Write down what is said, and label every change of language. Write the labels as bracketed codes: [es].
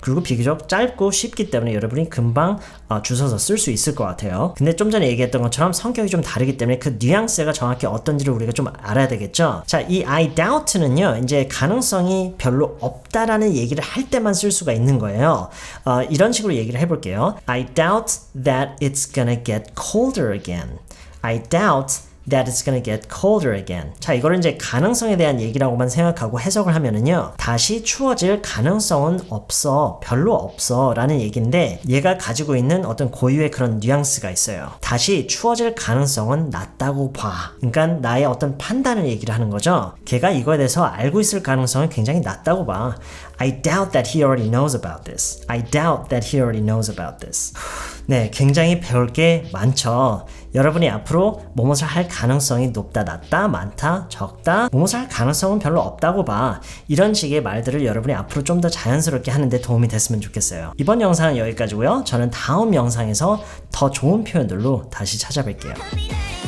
[ko] 그리고 비교적 짧고 쉽기 때문에 여러분이 금방 주워서 쓸 수 있을 것 같아요. 근데 좀 전에 얘기했던 것처럼 성격이 좀 다르기 때문에 그 뉘앙스가 정확히 어떤지를 우리가 좀 알아야 되겠죠. 자, 이 I doubt는요. 이제 가능성이 별로 없다라는 얘기를 할 때만 쓸 수가 있는 거예요. 이런 식으로 얘기를 해볼게요. [en] I doubt that it's gonna get colder again. I doubt that it's gonna get colder again. [ko] 자, 이거를 이제 가능성에 대한 얘기라고만 생각하고 해석을 하면은요. 다시 추워질 가능성은 없어. 별로 없어. 라는 얘기인데 얘가 가지고 있는 어떤 고유의 그런 뉘앙스가 있어요. 다시 추워질 가능성은 낮다고 봐. 그러니까 나의 어떤 판단을 얘기를 하는 거죠. 걔가 이거에 대해서 알고 있을 가능성은 굉장히 낮다고 봐. [en] I doubt that he already knows about this. I doubt that he already knows about this. [ko] 네, 굉장히 배울 게 많죠. 여러분이 앞으로 무엇을 할 가능성이 높다, 낮다, 많다, 적다, 무엇을 할 가능성은 별로 없다고 봐. 이런 식의 말들을 여러분이 앞으로 좀 더 자연스럽게 하는데 도움이 됐으면 좋겠어요. 이번 영상은 여기까지고요. 저는 다음 영상에서 더 좋은 표현들로 다시 찾아뵐게요.